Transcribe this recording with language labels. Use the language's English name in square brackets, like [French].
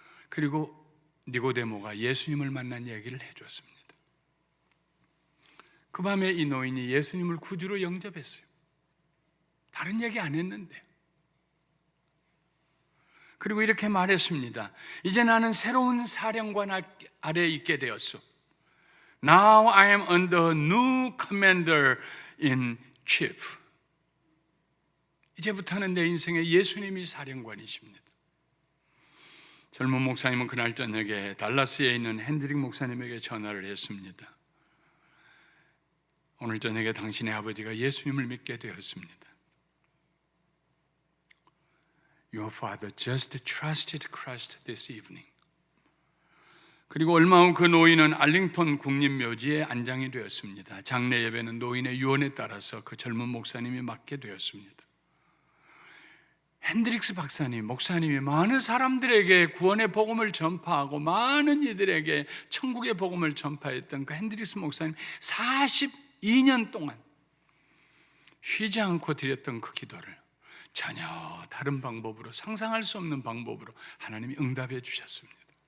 [Korean] 그리고 니고데모가 예수님을 만난 얘기를 해줬습니다. 그 밤에 이 노인이 예수님을 구주로 영접했어요. 다른 얘기 안 했는데. 그리고 이렇게 말했습니다. 이제 나는 새로운 사령관 아래에 있게 되었어. [English] Now I am under new commander in chief. [Korean] 이제부터는 내 인생에 예수님이 사령관이십니다. 젊은 목사님은 그날 저녁에 달라스에 있는 핸드릭 목사님에게 전화를 했습니다. 오늘 저녁에 당신의 아버지가 예수님을 믿게 되었습니다. [English] Your father just trusted Christ this evening. [Korean] 그리고 얼마 후 그 노인은 알링턴 국립묘지에 안장이 되었습니다. 장례 예배는 노인의 유언에 따라서 그 젊은 목사님이 맡게 되었습니다. 핸드릭스 박사님, 목사님이 많은 사람들에게 구원의 복음을 전파하고 많은 이들에게 천국의 복음을 전파했던 그 핸드릭스 목사님 42년 동안 쉬지 않고 드렸던 그 기도를 전혀 다른 방법으로, 상상할 수 없는 방법으로 하나님이 응답해 주셨습니다.